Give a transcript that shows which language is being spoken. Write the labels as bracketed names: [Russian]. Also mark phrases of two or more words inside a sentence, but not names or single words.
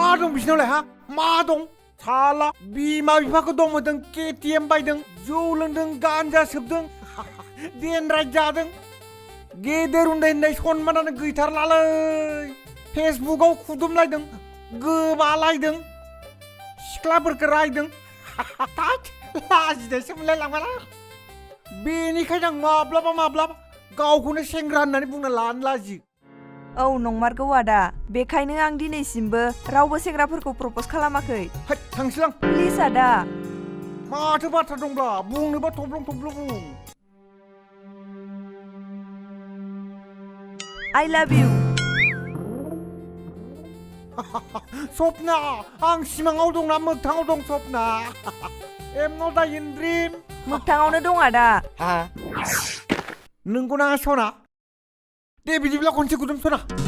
[Bodo] दं बिसिनावलाय हा मा दं साला बिमा बिफाखौ दंमोनदों KTM बायदों जौ लोंदों गान्जा सोबदों देनराय जादों गेदेर उन्दै होननाय सनमानानो गैथारलालै फेसबुकआव खुदुमलायदों गोबालायदों सिख्लाफोरखौ रायदों लाजिनायसो मोनलायलांबाय बेनिखायनो आं माब्लाबा गावखौनो सेंग्रा होननानै बुंना लानो लाजियो औ नंमारगौ आदा बेखायनो आं दिनैसिमबो रावबो सेंग्राफोरखौ प्रप'ज खालामाखै है थांसैलां प्लिज आदा माथो बाथ्रा दंब्ला बुंनोबा थब्लं बुं [English] I love you [Bodo] सपना आं सिमाङाव दंना मोगथाङाव दं सपना [English] am not in dream [Bodo] मोगथाङावनो दं आदा नोंगौना सना दे बिदिब्ला खनसे गुदुम सना